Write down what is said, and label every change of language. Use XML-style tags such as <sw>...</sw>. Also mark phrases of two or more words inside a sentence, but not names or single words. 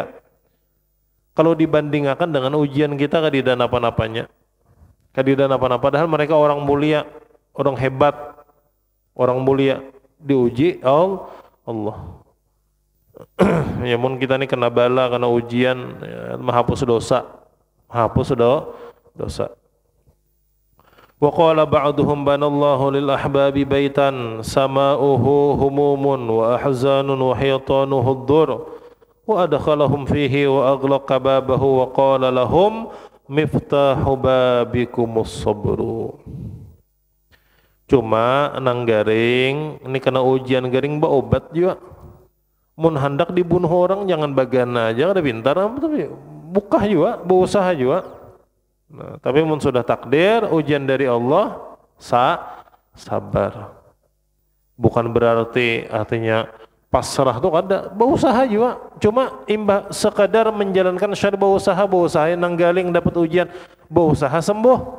<bjn>Kalau dibandingkan dengan ujian kita kadida napa-napanya. Kadida napa-napa, padahal mereka orang mulia, orang hebat, orang mulia, diuji Allah. Ya mun kita ini kena bala, kena ujian, ya, menghapus dosa.</bjn> <ar>وقال بعضهم بنى الله للأحباب بيتا سماؤه هموم وأحزان وحيطانه الضر وأدخلهم فيه وأغلق بابه وقال لهم مفتاح بابكم الصبر.</ar> <bjn>Cuma nang garing ini kena ujian garing ba obat juga. Mun hendak dibunuh orang jangan bagana aja kada pintar, tapi bukah juga, berusaha juga. Nah, tapi mun sudah takdir ujian dari Allah, sabar. Bukan berarti artinya pasrah tuh kada, berusaha juga. Cuma sekadar menjalankan syarat berusaha nanggaling dapat ujian, berusaha sembuh.</bjn>